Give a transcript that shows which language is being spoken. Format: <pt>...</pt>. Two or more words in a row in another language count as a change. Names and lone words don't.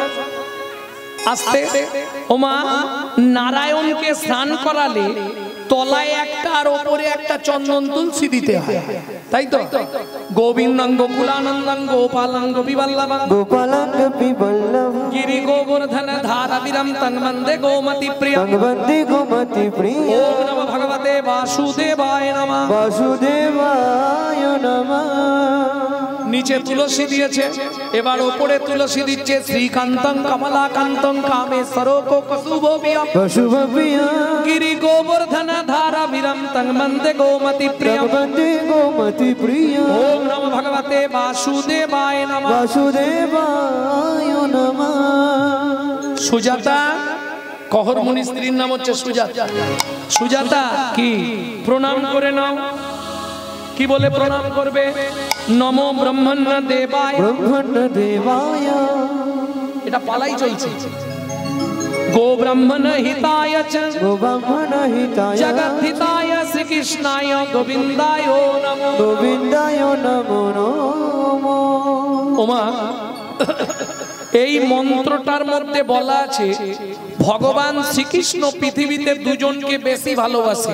<bn>আস্তে ওমা, নারায়ণকে স্নান করালে তলায় একটা আর ওপরে একটা চন্দন তুলসী দিতে হয়, তাই তো?</bn> <sa>গোবিন্দং গোকুলানন্দং গোপালং গোপীবল্লভং গোপালং গোপীবল্লভং গিরি গোবর্ধন ধারাবিরম তং বন্দে গোমতি প্রিয়ং, তং বন্দে গোমতি প্রিয়ং। ওম নমঃ ভগবতে বাসুদেবায় নমঃ। বাসুদেবায় নমঃ।</sa> <bn>নিচে তুলসী দিয়েছে, এবার ওপরে তুলসী দিচ্ছে।</bn> <sa>শ্রীকান্তং কমলাকান্তং কামেশ্বর কশুভবিয়ং কশুভবিয়ং গিরি গোবর্ধন ধারাবিরম তং বন্দে গোমতি প্রিয়ং, তং বন্দে গোমতি প্রিয়ং। ওম নমঃ ভগবতে বাসুদেবায় নমঃ। বাসুদেবায় নমঃ।</sa> <bn>সুজাতা, কহর মুনি স্ত্রীর নাম হচ্ছে সুজাতা। সুজাতা কি প্রণাম করে নাও। কি বলে প্রণাম করবে?</bn> <sa>নমো ব্রহ্মণ্য দেবায়, ব্রহ্মণ্য দেবায়,</sa> <bn>এটা পালাই চলছে।</bn> <sa>গো ব্রহ্মণ হিতায় চ গো ব্রহ্মণ হিতায়, জগৎ হিতায় শ্রী শ্রীকৃষ্ণায় গোবিন্দায় নমো গোবিন্দায় নমো নমো।</sa> <bn>ওমা এই মন্ত্রটার মধ্যে বলা আছে ভগবান শ্রীকৃষ্ণ পৃথিবীতে দুজনকে বেশি ভালোবাসে।</bn>